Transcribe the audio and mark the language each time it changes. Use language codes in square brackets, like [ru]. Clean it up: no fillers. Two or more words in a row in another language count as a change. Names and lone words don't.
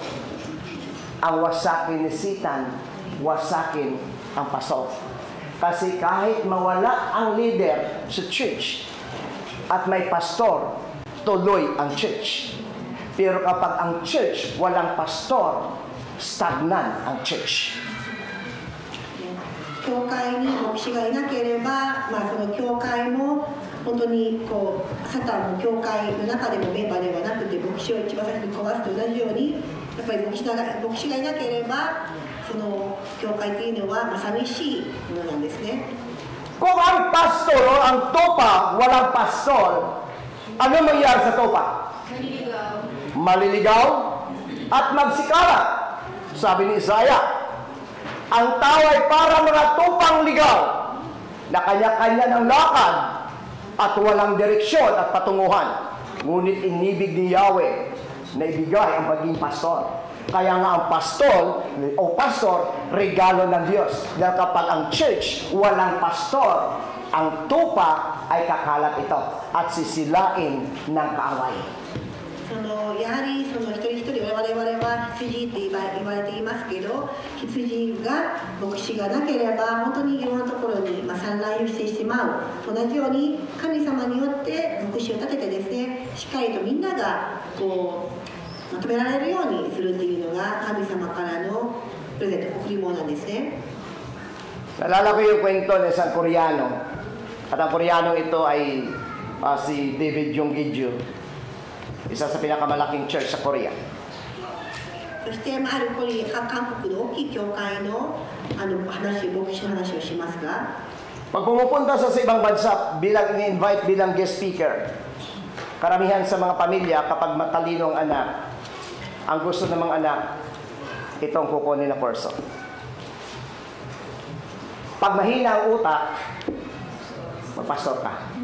[tl] Ang wasakin ni Satan, wasakin ang pastor. Kasi kahit mawala ang leader sa church at may pastor, tuloy ang church. Pero kapag ang church walang pastor, stagnan ang church. [ja] 教会に牧師がいなければ、その教会も本当にこうサタンも教会の中でもメンバーではなくて牧師を一番最初に壊すと同じように、やっぱり牧師がいなければその教会というのは寂しいものなんですね。 [tl] Kung ang pastor o ang tupa, walang pastor, ano mangyari sa tupa? Maliligaw at magsikara. Sabi ni Isaiah, ang tao ay para mga tupang ligaw na kanya-kanya ng lakad at walang direksyon at patunguhan. Ngunit inibig ni Yahweh na ibigay ang maging pastor. Kaya nga ang pastor, regalo ng Diyos. Dahil kapag ang church walang pastor, ang tupa ay kakalat ito at sisilain ng kaaway. [ja] やはりその一人一人我々は羊って言われていますけど、羊が牧師がなければ本当にいろんなところに散乱してしまう。同じように神様によって牧師を立ててですね、しっかりとみんながこうまとめられるようにするっていうのが神様からのプレゼント、贈り物なんですね。 [tl] Nalala ko yung kwento ng isang Koreano. At ang Koreano ito ay si David Yonggiju. Isa sa pinakamalaking church sa Korea. [ja] そして、ある韓国の大きい教会の牧師の話をしますが、 [tl] Pag pumupunta sa ibang bansa bilang in-invite bilang [en] guest speaker, [tl] karamihan sa mga pamilya kapag matalino ang anak, ang gusto ng mga anak, itong kukunin na person. Pag mahina ang utak, magpastor ka.